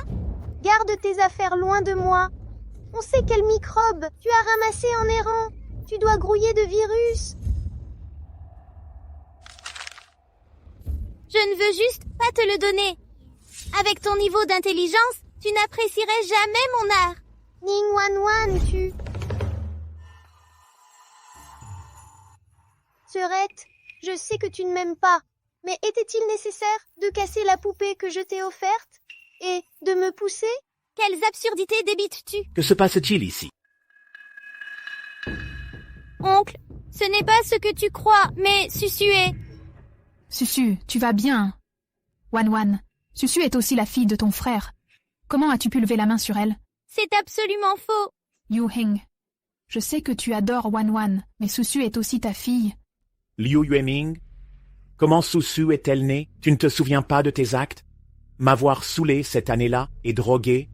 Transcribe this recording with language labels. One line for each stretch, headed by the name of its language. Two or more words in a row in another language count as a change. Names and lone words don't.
French: Garde tes affaires loin de moi. On sait quel microbe tu as ramassé en errant. Tu dois grouiller de virus. Je ne veux juste pas te le donner. Avec ton niveau d'intelligence, tu n'apprécierais jamais mon art. Ning-Wan-Wan, tu... Sœurette, je sais que tu ne m'aimes pas, mais était-il nécessaire de casser la poupée que je t'ai offerte et de me pousser? Quelles absurdités débites-tu? Que se passe-t-il ici? Oncle, ce n'est pas ce que tu crois, mais Susu est... Susu, tu vas bien. Wan-Wan, Susu est aussi la fille de ton frère. Comment as-tu pu lever la main sur elle? C'est absolument faux. Yu-Heng, je sais que tu adores Wan-Wan, mais Susu est aussi ta fille. Liu Yueming, comment Susu est-elle née? Tu ne te souviens pas de tes actes? M'avoir saoulé cette année-là et drogué?